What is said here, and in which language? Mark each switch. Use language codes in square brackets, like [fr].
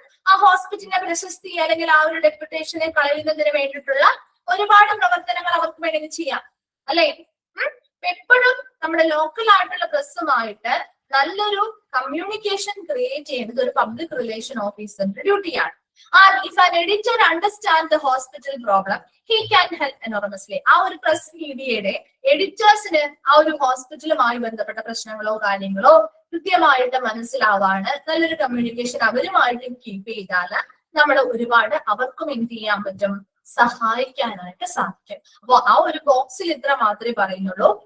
[ml] ആ ഹോസ്പിറ്റലിന്റെ പ്രശസ്തി അല്ലെങ്കിൽ ആ ഒരു ഡെപ്യൂട്ടേഷനെ കളയുന്നതിന് വേണ്ടിയിട്ടുള്ള ഒരുപാട് പ്രവർത്തനങ്ങൾ അവർക്ക് വേണമെങ്കിൽ ചെയ്യാം അല്ലെ. എപ്പോഴും നമ്മുടെ ലോക്കൽ ആയിട്ടുള്ള പ്രസ്സുമായിട്ട് നല്ലൊരു കമ്മ്യൂണിക്കേഷൻ ക്രിയേറ്റ് ചെയ്യുന്നത് ഒരു പബ്ലിക് റിലേഷൻ ഓഫീസറിന്റെ ഡ്യൂട്ടിയാണ്. [en] If an editor understands the hospital problem, he can help enormously. [ml] ആ ഒരു പ്രസ് മീഡിയയുടെ എഡിറ്റേഴ്സിന് ആ ഒരു ഹോസ്പിറ്റലുമായി ബന്ധപ്പെട്ട പ്രശ്നങ്ങളോ കാര്യങ്ങളോ കൃത്യമായിട്ട് മനസ്സിലാവാണ് നല്ലൊരു കമ്മ്യൂണിക്കേഷൻ അവരുമായിട്ട് കീപ്പ് ചെയ്താൽ നമ്മൾ ഒരുപാട് അവർക്കും എന്ത് ചെയ്യാൻ പറ്റും? സഹായിക്കാനായിട്ട് സാധിക്കും. അപ്പൊ ആ ഒരു ബോക്സിൽ ഇത്ര മാത്രമേ പറയുന്നുള്ളൂ.